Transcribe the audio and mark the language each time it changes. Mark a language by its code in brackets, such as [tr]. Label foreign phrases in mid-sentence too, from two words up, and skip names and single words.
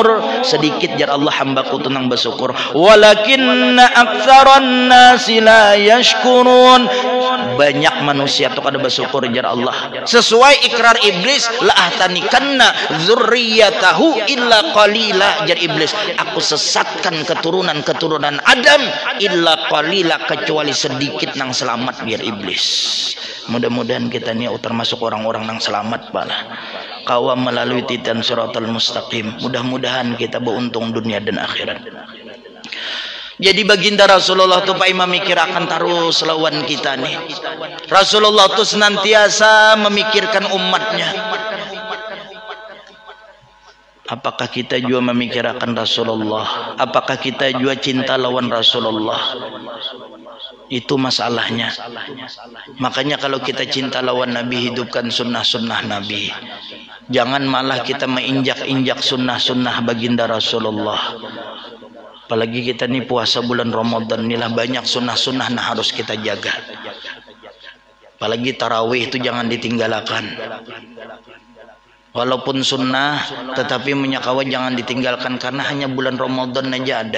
[bjn] Sedikit jar Allah hambaku tenang bersyukur. [ar] ولكن أكثر الناس لا يشكرون. [bjn] Banyak manusia tuh kada bersyukur jar Allah. Sesuai ikrar iblis, [ar] لأحتنكن ذريته إلا قليلا, [bjn] jar iblis. [id] Aku sesatkan keturunan Adam [ar] إلا قليلا, [bjn] kecuali sedikit nang selamat, biar iblis. Mudah-mudahan kita ini termasuk orang-orang nang selamat pala. Kawa melalui titian Siratal Mustaqim. Mudah-mudahan kita beruntung dunia dan akhirat. Jadi baginda Rasulullah tu pai memikirkan terus lawan kita nih. [id] Rasulullah tu senantiasa memikirkan umatnya. Apakah kita juga memikirkan Rasulullah? [bjn] Apakah kita juga cinta lawan Rasulullah? [id] Itu masalahnya. [bjn] Makanya kalau kita cinta lawan Nabi, hidupkan sunnah-sunnah Nabi. [id] Jangan malah kita menginjak-injak sunnah-sunnah baginda Rasulullah. [bjn] Apalagi kita nih puasa bulan Ramadan, inilah banyak sunnah-sunnah nah harus kita jaga. [id] Apalagi tarawih itu jangan ditinggalkan. [bjn] Walaupun sunnah, tetapi menyakawa jangan ditinggalkan, karena hanya bulan Ramadan aja ada.